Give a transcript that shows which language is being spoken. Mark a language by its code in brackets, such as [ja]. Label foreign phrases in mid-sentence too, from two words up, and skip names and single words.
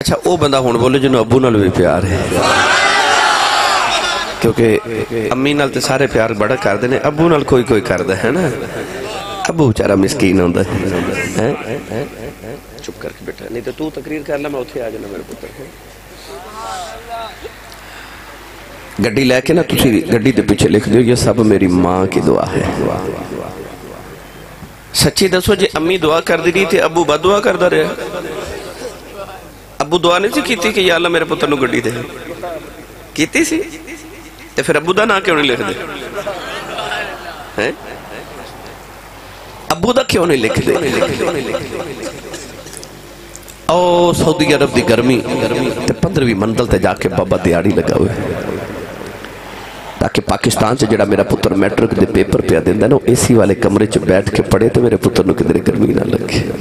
[pa] اچھا وہ بندہ ہون بولے جنہوں ابو نال بھی پیار ہے، کیونکہ امی نال تے سارے پیار بڑا کر دینے، ابو نال کوئی کوئی کر دے ہے نا، ابو بیچارہ مسکین ہوندہ ہے۔ چپ کر کے بیٹھا، نہیں تو تقریر کر لا میں اتھے آ جانا میرے پتر۔ گڈی لے کے نا تسی گڈی دے پیچھے لکھ دیو [ur] یہ سب میری ماں کی دعا ہے۔ [pa] سچی دسو جے امی دعا کر دی رہی تھی ابو بد دعا کر دا رہے، ابو دعا نہیں سی کیتی کہ یا اللہ میرے پتر نو گڈی دے، کیتی سی تے پھر ابو دا نا کیوں نہیں لکھ دے؟ ابو دا کیوں نہیں لکھ دے؟ او سعودی عرب دی گرمی تے 15ویں منزل تے جا کے بابا دیاڑی لگا ہوئے تاکہ پاکستان سے جڑا میرا پتر میٹرک دے پیپر پہ دیندہ نا اے سی والے کمرے چ بیٹھ کے پڑھے تو میرے پتر نو کدھر گرمی نہ لگے۔